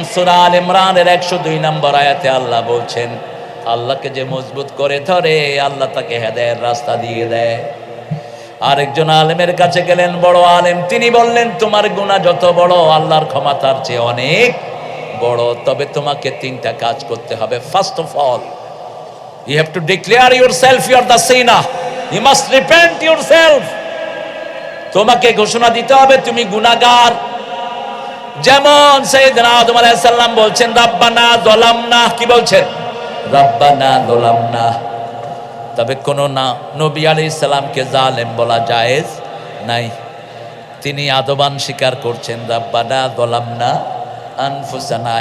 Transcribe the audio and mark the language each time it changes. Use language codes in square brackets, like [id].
[bn] সূরা আল ইমরানের 102 নম্বর আয়াতে আল্লাহ বলছেন, আল্লাহকে যে মজবুত করে ধরে আল্লাহ তাকে হেদায়েতের রাস্তা দিয়ে দেয়। আরেকজন আলেমের কাছে গেলেন, বড় আলেম। তিনি বললেন, তোমার গুনাহ যত বড়, আল্লাহর ক্ষমা তার চেয়ে অনেক বড়। তবে তোমাকে 3টা কাজ করতে হবে। [en] First of all, you have to declare yourself you are the sinner. You must repent yourself. [bn] তোমাকে ঘোষণা দিতে হবে তুমি গুনাহগার। যেমন সাইয়েদনা আদম আলাইহিস সালাম বলছেন, রাব্বানা যালামনা। কি বলছেন? রাব্বানা যালামনা। তবে কোন না নবী আলাইহিস সালামকে জালেম বলা জায়েজ নাই। তিনি আদবান স্বীকার করছেন, রাব্বানা যালামনা আনফুসানা।